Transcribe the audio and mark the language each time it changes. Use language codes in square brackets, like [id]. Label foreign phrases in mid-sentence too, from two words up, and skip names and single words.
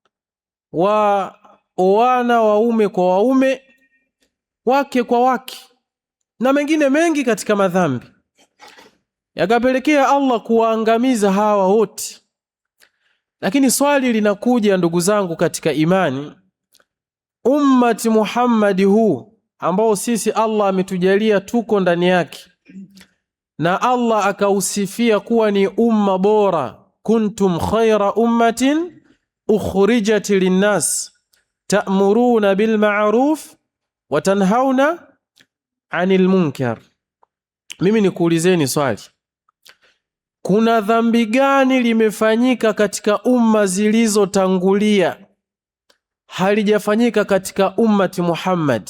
[sw] waoana waume kwa waume, wake kwa wake, na mengine mengi katika madhambi, yakapelekea Allah kuwaangamiza hawa wote. Lakini swali linakuja ndugu zangu katika imani, ummati Muhammadi huu ambao sisi Allah ametujalia tuko ndani yake, na Allah akausifia kuwa ni umma bora, [ar] كنتم خير أمة أخرجت للناس تأمرون بالمعروف وتنهون عن المنكر. [sw] Mimi nikuulizeni swali, kuna dhambi gani limefanyika katika umma zilizotangulia halijafanyika katika ummati Muhammad?